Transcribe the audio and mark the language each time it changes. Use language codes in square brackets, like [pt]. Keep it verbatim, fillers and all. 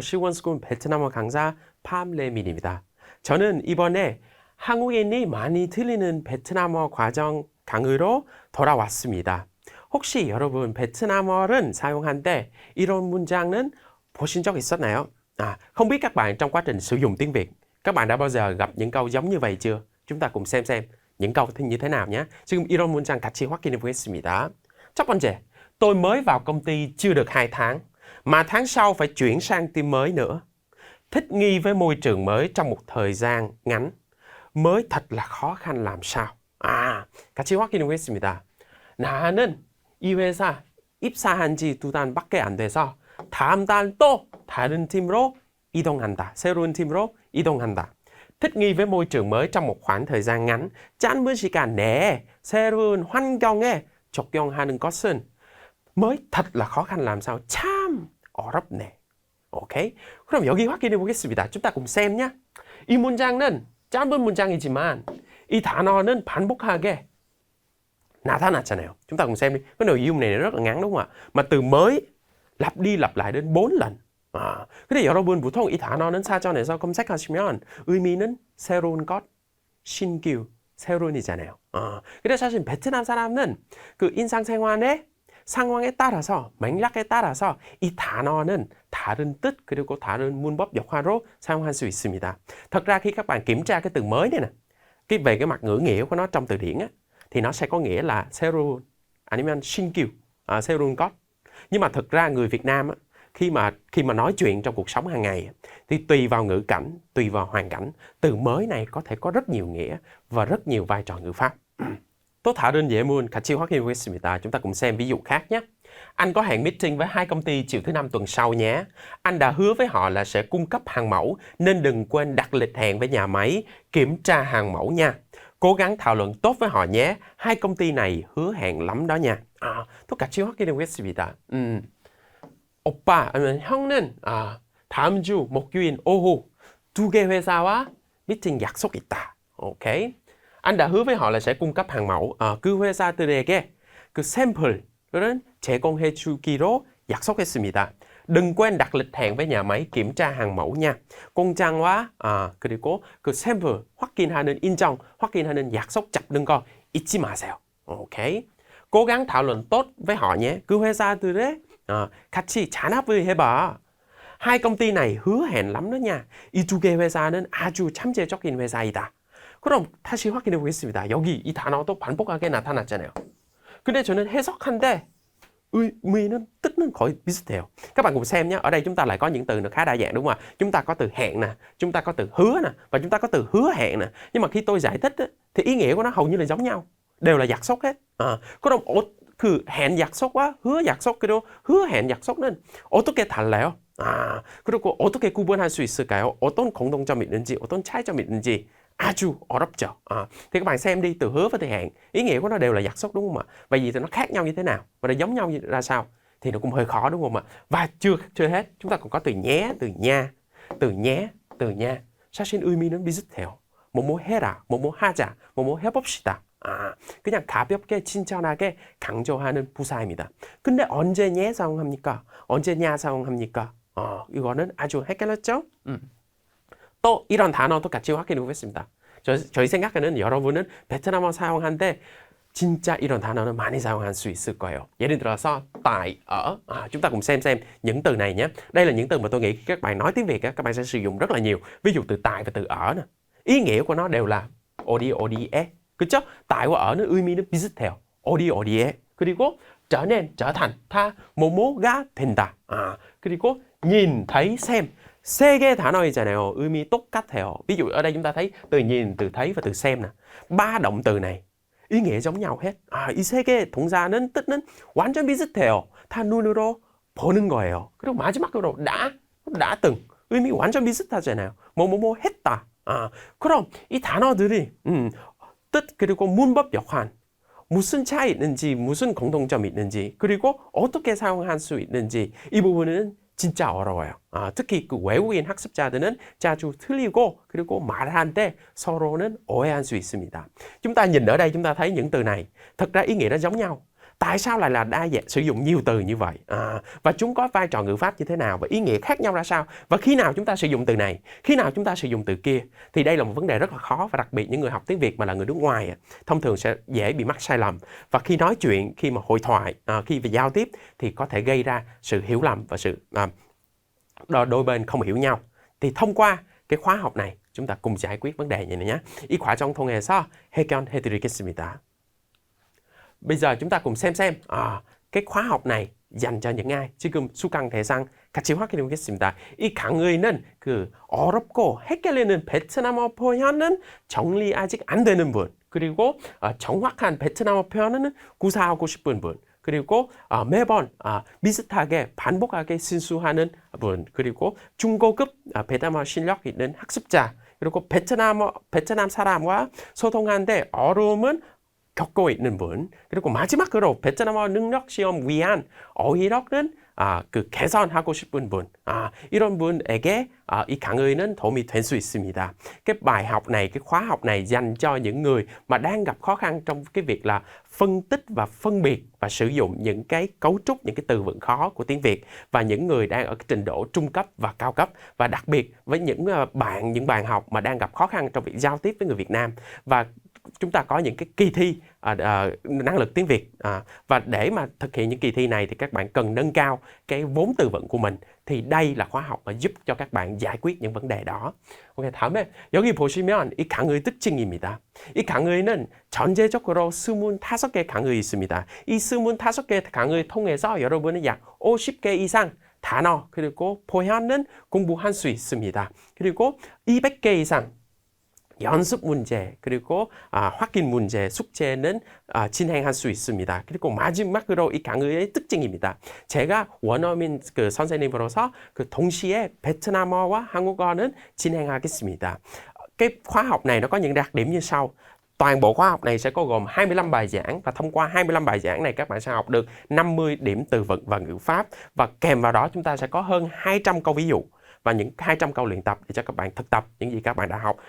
[ko] 시원스쿨 베트남어 강사 팜레민입니다. 저는 이번에 한국인이 많이 틀리는 베트남어 과정 강의로 돌아왔습니다. 혹시 여러분 베트남어를 사용할 때 이런 문장은 보신 적 있었나요? [vi] À, không biết các bạn trong quá trình sử dụng tiếng Việt, các bạn đã bao giờ gặp những câu giống như vậy chưa? Chúng ta cùng xem xem những câu như thế nào nhé. [ko] 지금 이런 문장 같이 확인해 보겠습니다. 첫 번째, [vi] tôi mới vào công ty chưa được hai tháng, mà tháng sau phải chuyển sang team mới nữa. Thích nghi với môi trường mới trong một thời gian ngắn, mới thật là khó khăn làm sao. [ko] À, 같이 확인해 보겠습니다. 나는 이 회사 입사한 지 두 달밖에 안 돼서 다음 달 또 다른 팀으로 이동한다. 새로운 팀으로 이동한다. [vi] Thích nghi với môi trường mới trong một khoảng thời gian ngắn. [ko] 짧은 시간 내에 새로운 환경에 적용하는 것은 [vi] mới thật là khó khăn làm sao. [ko] 참 어렵네. 오케이? 그럼 여기 확인해 보겠습니다. 좀 이따 좀 쌤 냐? 이 문장은 짧은 문장이지만 이 단어는 반복하게 나타났잖아요. [vi] Chúng ta cùng xem đi. Cái nội dung này rất là ngắn đúng không ạ? Mà từ mới lặp đi lặp lại đến bốn lần. [ko] 아, 근데 여러분 보통 이 단어는 사전에서 검색하시면 의미는 새로운 것, 신규, 새로운이잖아요. 아, 근데 사실 베트남 사람은 그 인상생활의 상황에 따라서, 맥락에 따라서 이 단어는 다른 뜻 그리고 다른 문법 역할로 사용할 수 있습니다. [vi] Thật ra khi các bạn kiểm tra cái từ mới này nè, cái về cái mặt ngữ nghĩa của nó trong từ điển á, thì nó sẽ có nghĩa là [ko] 새로운 아니면 신규, 아, 새로운 것. [vi] Nhưng mà thực ra người Việt Nam á, khi mà khi mà nói chuyện trong cuộc sống hàng ngày thì tùy vào ngữ cảnh, tùy vào hoàn cảnh, từ mới này có thể có rất nhiều nghĩa và rất nhiều vai trò ngữ pháp. Tôi thảo đơn dễ muôn, [ko] 같이 확인해 보겠습니다. [vi] Chúng ta cùng xem ví dụ khác nhé. Anh có hẹn meeting với hai công ty chiều thứ năm tuần sau nhé. Anh đã hứa với họ là sẽ cung cấp hàng mẫu nên đừng quên đặt lịch hẹn với nhà máy kiểm tra hàng mẫu nha. Cố gắng thảo luận tốt với họ nhé. Hai công ty này hứa hẹn lắm đó nha. [ko] À, [vi] tôi [ko] 같이 확인해 보겠습니다. 음. 오빠, 아니면 형은 아, 다음 주 목요일 오후 두 개 회사와 미팅 약속 있다. [en] 오케이? [vi] Anh đã hứa với họ là sẽ cung cấp hàng mẫu. [ko] 아, 그 회사들에게 그 샘플을 제공해 주기로 약속했습니다. [vi] Đừng quên đặt lịch hẹn với nhà máy kiểm tra hàng mẫu nha. [ko] 공장과 아, 그리고 그 샘플 확인하는 인정, 확인하는 약속 잡는 거 잊지 마세요. [en] 오케이? [vi] Cố gắng thảo luận tốt với họ nhé. [ko] 그 회사들의 아, 같이 잔업을 해봐. [vi] Hai công ty này hứa hẹn lắm đó nha. [ko] 이 두 개 회사는 아주 잠재적인 회사이다. 그럼 다시 확인해 보겠습니다. 여기 이 단어도 반복하게 나타났잖아요. 근데 저는 해석한데 의미는 뜻은 거의 비슷해요. [vi] Các bạn cùng xem nhé. Ở đây chúng ta lại có những từ nó khá đa dạng đúng không ạ? Chúng ta có từ hẹn nè, chúng ta có từ hứa nè, và chúng ta có từ hứa hẹn nè. Nhưng mà khi tôi giải thích á, thì ý nghĩa của nó hầu như là giống nhau, đều là 약속 hết. [ko] 아, 그럼 어, 그 hẹn 약속과 hứa 약속 그리고 hứa hẹn 약속은 어떻게 달라요? 아, 그리고 어떻게 구분할 수 있을까요? 어떤 공통점이 있는지, 어떤 차이점이 있는지 아주 어렵죠. [vi] 아, thì các bạn xem đi, từ hứa và từ hẹn ý nghĩa của nó đều là 약속 đúng không ạ? Vậy thì nó khác nhau như thế nào và nó giống nhau ra sao thì nó cũng hơi khó đúng không ạ? Và chưa chưa hết, chúng ta còn có từ nhé, từ nha, từ nhé, từ nha. [ko] 사실 의미는 비슷해요. 뭐뭐 해라, 뭐뭐 하자, 뭐뭐 해봅시다. 아, 그냥 가볍게 친절하게 강조하는 부사입니다. 근데 언제 예 사용합니까? 언제 냐 사용합니까? 어, 이거는 아주 헷갈렸죠? 음. 또 이런 단어도 같이 확인해 보겠습니다. 저, 저희 생각에는 여러분은 베트남어 사용하는데 진짜 이런 단어는 많이 사용할 수 있을 거예요. 예를 들어서 tại ở. [vi] À, chúng ta cùng xem xem những từ này nhé. Đây là những từ mà tôi nghĩ các bạn nói tiếng Việt các bạn sẽ sử dụng rất là nhiều. Ví dụ từ tại và từ ở nè. Ý nghĩa của nó đều là [ko] 어디 어디에. 그쵸? Tại và 어는 의미는 비슷해요. 어디 어디에. 그리고 trở nên, trở thành, 다, 뭐뭐가 된다. 아, 그리고 nhìn, thấy, xem. 세 개 단어이잖아요. 의미 똑같아요. Ví dụ ở đây chúng ta thấy từ nhìn, từ thấy và từ xem nè. Ba động từ này ý nghĩa giống nhau hết. 아, 이 세 개 동사는 뜻은 완전 비슷해요. 다 눈으로 보는 거예요. 그리고 마지막으로 đã, đã từng. 의미 완전 비슷하잖아요. 뭐뭐뭐 했다. 아, 그럼 이 단어들이 음, 뜻 그리고 문법 역할 무슨 차이 있는지 무슨 공통점이 있는지 그리고 어떻게 사용할 수 있는지 이 부분은 진짜 어려워요. 아, 특히 그 외국인 학습자들은 자주 틀리고 그리고 말하는데 서로는 오해할 수 있습니다. [vi] Chúng ta nhìn ở đây chúng ta thấy những từ này thật ra ý nghĩa nó giống nhau. tại sao lại là đa dạng, sử dụng nhiều từ như vậy, à, và chúng có vai trò ngữ pháp như thế nào và ý nghĩa khác nhau ra sao, và khi nào chúng ta sử dụng từ này, khi nào chúng ta sử dụng từ kia. Thì đây là một vấn đề rất là khó, và đặc biệt những người học tiếng Việt mà là người nước ngoài á, thông thường sẽ dễ bị mắc sai lầm, và khi nói chuyện, khi mà hội thoại, à, khi về giao tiếp thì có thể gây ra sự hiểu lầm và sự à, đo- đôi bên không hiểu nhau. Thì thông qua cái khóa học này chúng ta cùng giải quyết vấn đề này nhé. [ko] 이 과정 통해서 해결해 드리겠습니다. [vi] Bây giờ chúng ta cùng xem xem à, cái khóa học này dành cho những ai. [ko] 지금 수강 대상 같이 확인해 보겠습니다. 이 강의는 그 어렵고 헷갈리는 베트남어 표현은 정리 아직 안 되는 분, 그리고 아, 정확한 베트남어 표현은 구사하고 싶은 분, 그리고 아, 매번 아, 비슷하게 반복하게 신수하는 분, 그리고 중고급 아, 베트남어 실력 있는 학습자, 그리고 베트남어, 베트남 사람과 소통하는데 어려움은 겪고 있는 분, 그리고 마지막으로 베트남어 능력 시험 위한 어휘력은 아, 그 개선하고 싶은 분, 아, 이런 분에게 아, 이 강의는 도움이 될 수 있습니다. [vi] Cái bài học này, cái khóa học này dành cho những người mà đang gặp khó khăn trong cái việc là phân tích và phân biệt và sử dụng những cái cấu trúc, những cái từ vựng khó của tiếng Việt, và những người đang ở cái trình độ trung cấp và cao cấp, và đặc biệt với những ờ, bạn, những bạn học mà đang gặp khó khăn trong việc giao tiếp với người Việt Nam. Và chúng ta có những cái kỳ thi à, à, năng lực tiếng Việt, à, và để mà thực hiện những kỳ thi này thì các bạn cần nâng cao cái vốn từ vựng của mình, thì đây là khóa học mà giúp cho các bạn giải quyết những vấn đề đó. [ko] OK, 다음에 여기 보시면 이 강의 특징입니다. 이 강의는 전체적으로 이십오 개 강의 있습니다. 이 이십오 개 강의 통해서 여러분은 약 오십 개 이상 단어 그리고 표현은 공부할 수 있습니다. 그리고 이백 개 이상 연습 문제, 그리고 아, 확인 문제, 숙제는 아, 진행할 수 있습니다. 그리고 마지막으로 이 강의의 특징입니다. 제가 원어민 그 선생님으로서 그 동시에 베트남어와 한국어는 진행하겠습니다. [vi] Cái khóa học này nó có những đặc điểm như sau. Toàn bộ khóa học này sẽ có gồm hai mươi lăm bài giảng, và thông qua hai mươi lăm bài giảng này các bạn sẽ học được năm mươi điểm từ vựng và ngữ pháp, và kèm vào đó chúng ta sẽ có hơn hai trăm câu ví dụ và những hai trăm câu luyện tập để cho các bạn thực tập những gì các bạn đã học.